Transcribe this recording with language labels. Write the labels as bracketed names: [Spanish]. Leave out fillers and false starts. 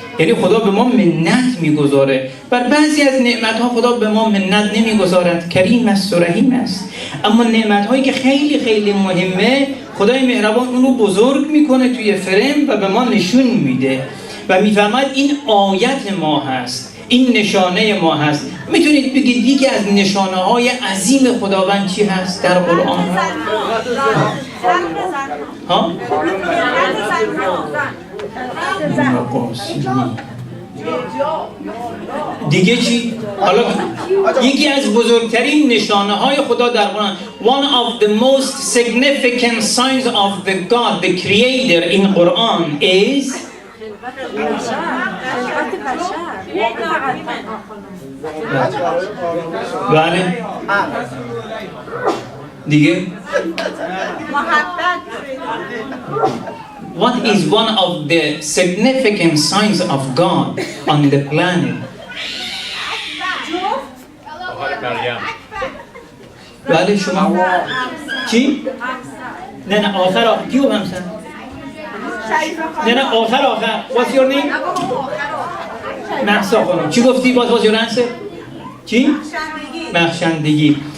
[Persian] یعنی خدا به ما منت میگذاره. بر بعضی از نعمت‌ها خدا به ما منت نمیگذارد، کریم است و رحیم است. اما نعمت‌هایی که خیلی خیلی مهمه خدای مهربان اون رو بزرگ میکنه توی فرم و به ما نشون میده و میفرماید این آیت ما هست، این نشانه ما هست. میتونید بگید یکی از نشانه های عظیم خداوند چی هست در قرآن؟ ها؟ دیگه چی؟ حالا یکی از بزرگترین نشانه های خدا در قرآن، [English] one of the most significant signs of the God, the creator in Quran is [Persian] بله دیگه [English] what is one of the significant signs of God on the planet? [Persian] بله شما چی؟ نه آخر کیو همسن؟ نه آخر [English] what's your name؟ [Persian] محسا خانم چی گفتی؟ [English] what was your answer؟ [Persian] چی؟ بخشندگی.